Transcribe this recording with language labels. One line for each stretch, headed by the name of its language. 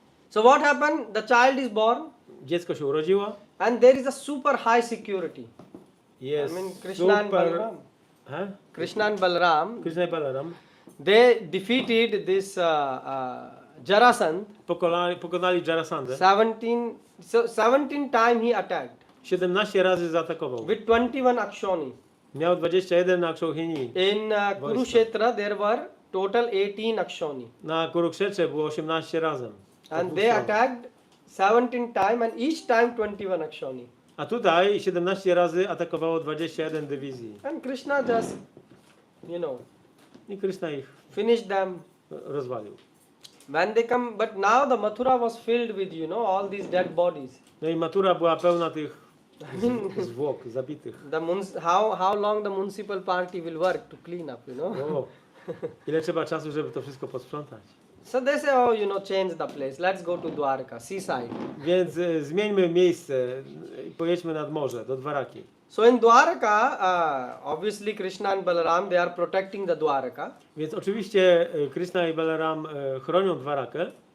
English: So what happened? The child is born
Polish: Dziecko się urodziło.
English: and there is a super high security.
Polish: Jest
English: I mean Krishna and
Polish: super...
English: Balaram. He? Krishna and Balaram,
Polish: Krishna i Balaram
English: they defeated this Jarasandh.
Polish: pokonali Jarasandę.
English: 17 times he attacked
Polish: 17 razy zaatakował.
English: with 21 akshoni.
Polish: Miał 21 na Kshohini.
English: In Kurukshetra there were total 18 akshoni.
Polish: Na Kurukshetrze było 18 razem.
English: And they attacked 17 times and each time 21 akshoni.
Polish: A tutaj 17 razy atakowało 21 dywizji.
English: And Krishna just,
Polish: I Krishna ich
English: finished them.
Polish: rozwalił.
English: When they come, but now the Mathura was filled with, all these dead bodies.
Polish: No i matura była pełna tych zwłok zabitych.
English: How long the municipal party will work to clean up,
Polish: O, ile trzeba czasu, żeby to wszystko posprzątać.
English: So they say, change the place. Let's go to Dwarka, seaside.
Polish: Więc zmieńmy miejsce i pojedźmy nad morze, do Dwaraki.
English: So in Dwarka, obviously Krishna and Balaram, they are protecting the Dwarka.
Polish: Więc oczywiście Krishna i Balaram chronią Dwarakę,